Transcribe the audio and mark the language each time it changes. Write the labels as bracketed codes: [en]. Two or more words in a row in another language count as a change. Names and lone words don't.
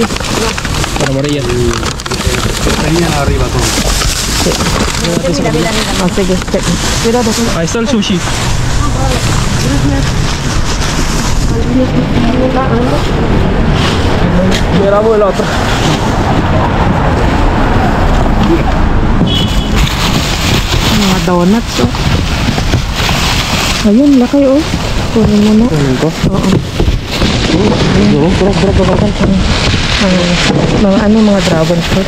[es] Para María. Tenían arriba todo. Mira. Así que, cuidado. Ahí está el sushi. Grabo el otro. [tl] Mga donuts, oh. Ayun, laki, oh. Kunin mo na. Kunin ko? Oo. Bro. Mga ano, mga [en] dragon fruit.